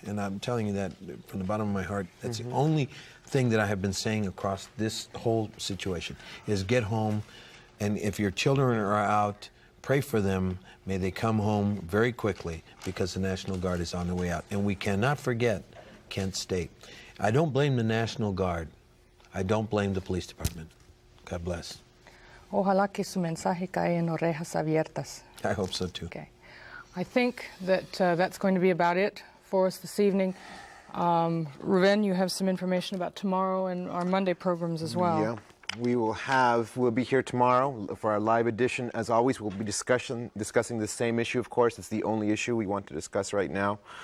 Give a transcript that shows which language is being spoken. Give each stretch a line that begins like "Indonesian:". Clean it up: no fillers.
English: And I'm telling you that from the bottom of my heart. That's the only thing that I have been saying across this whole situation is get home, and if your children are out, pray for them. May they come home very quickly because the National Guard is on the way out. And we cannot forget Kent State. I don't blame the National Guard. I don't blame the police department. God bless.
Spanish: Ojalá que su mensaje cae en orejas abiertas.
English: I hope so too. Okay. I think that that's going to be about it for us this evening. Ruben, you have some information about tomorrow and our Monday programs as well. Yeah. We'll be here tomorrow for our live edition. As always, we'll be discussing the same issue, of course. It's the only issue we want to discuss right now.